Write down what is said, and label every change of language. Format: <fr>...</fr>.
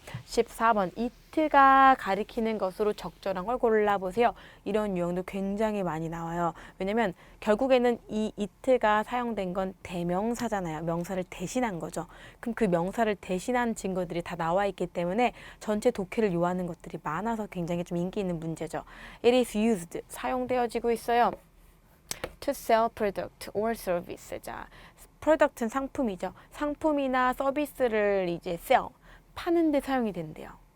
<ko>14번 it가 가리키는 것으로 적절한 걸 골라보세요. 이런 유형도 굉장히 많이 나와요. 왜냐면 결국에는 이 it가 사용된 건 대명사잖아요. 명사를 대신한 거죠. 그럼 그 명사를 대신한 증거들이 다 나와 있기 때문에 전체 독해를 요하는 것들이 많아서 굉장히 좀 인기 있는 문제죠.</ko> <en>It is used,</en> <ko>사용되어지고 있어요.</ko> <en>To sell product or service.</en> <ko>자, product는 상품이죠. 상품이나 서비스를 이제 sell, 파는 데 사용이 된대요.</ko>